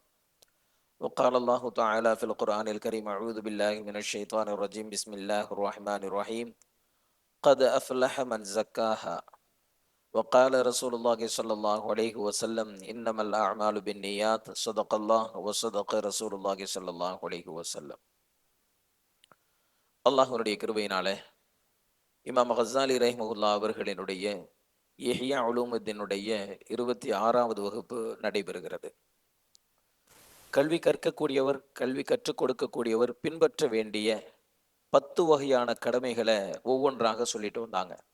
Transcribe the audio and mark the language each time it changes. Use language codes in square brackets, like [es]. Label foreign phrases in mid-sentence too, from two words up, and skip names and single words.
[ar] وقال الله تعالى في القرآن الكريم: أعوذ بالله من الشيطان الرجيم، بسم الله الرحمن الرحيم. قد أفلح من زكاها. وقال رسول الله صلى الله عليه وسلم: إنما الأعمال بالنيات. صدق الله وصدق رسول الله صلى الله عليه وسلم. [ta] அல்லாஹ்வுடைய கிருபையினாலே இமாம் கஸ்ஸாலி ரஹ்மஹுல்லா அவர்களினுடைய இஹ்யா உலூமுத்தீனுடைய 26வது வகுப்பு நடைபெறுகிறது. கல்வி கற்கக்கூடியவர், கல்வி கற்றுக் கொடுக்கக்கூடியவர் பின்பற்ற வேண்டிய 10 வகையான கடமைகளை ஒவ்வொன்றாக சொல்லிட்டு வந்தாங்க.